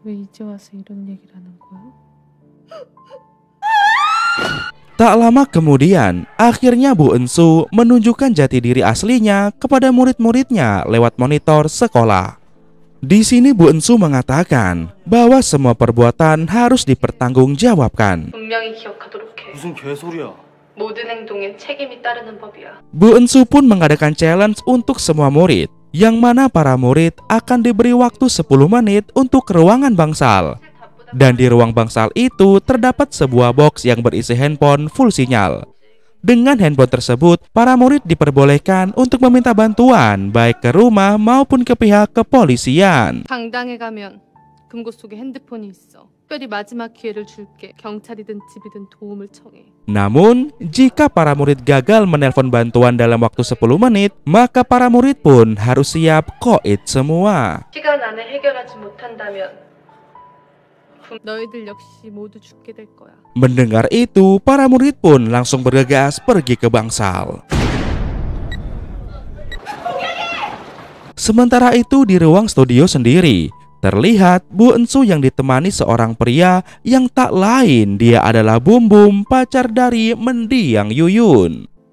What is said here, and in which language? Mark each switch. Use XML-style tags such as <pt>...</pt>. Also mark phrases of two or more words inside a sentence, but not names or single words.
<id>Tak lama kemudian, akhirnya Bu Ensu menunjukkan jati diri aslinya kepada murid-muridnya lewat monitor sekolah. Di sini Bu Ensu mengatakan bahwa semua perbuatan harus dipertanggungjawabkan.</id> <ko>분명히 기억하도록 해. 무슨 개소리야? 모든 행동엔 책임이 따르는 법이야.</ko> <id>Bu Ensu pun mengadakan challenge untuk semua murid, yang mana para murid akan diberi waktu 10 menit untuk ke ruangan bangsal. Dan di ruang bangsal itu terdapat sebuah box yang berisi handphone full sinyal. Dengan handphone tersebut, para murid diperbolehkan untuk meminta bantuan baik ke rumah maupun ke pihak kepolisian.</id> <ko>강당에 가면 금고 속에 핸드폰이 있어. 특별히 마지막 기회를 줄게. 경찰이든 집이든 도움을 청해.</ko> <id>Namun, jika para murid gagal menelpon bantuan dalam waktu 10 menit, maka para murid pun harus siap koit semua.</id> <ko>시간 안에 해결하지 못한다면 너희들 역시 모두 죽게 될 거야.</ko> <id>Mendengar itu, para murid pun langsung bergegas pergi ke bangsal. Sementara itu di ruang studio sendiri, terlihat Bu Ensu yang ditemani seorang pria yang tak lain dia adalah Bum Bum, pacar dari mendiang Yuyun.</id>